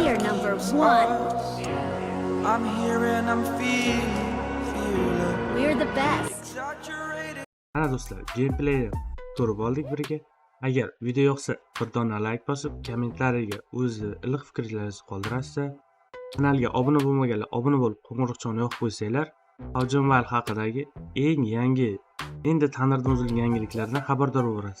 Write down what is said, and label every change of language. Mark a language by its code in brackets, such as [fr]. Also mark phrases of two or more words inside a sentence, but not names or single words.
[en] We are number keeps one. us. I'm hearing, I'm feeling. We're the best. Exaggerated. [uz] Ana do'stlar, gameplayni ko'rib oldik birga. Agar video yoqsa, bir dona like bosib, kommentariyga o'zi iliq fikrlaringizni qoldirasiz. Kanalga obuna bo'lmaganlar obuna bo'lib, qo'ng'iroqchani yoqib qo'ysanglar, Hoji Mobile haqidagi eng yangi, endi tanirdan o'zilgan yangiliklardan xabardor bo'lasizlar.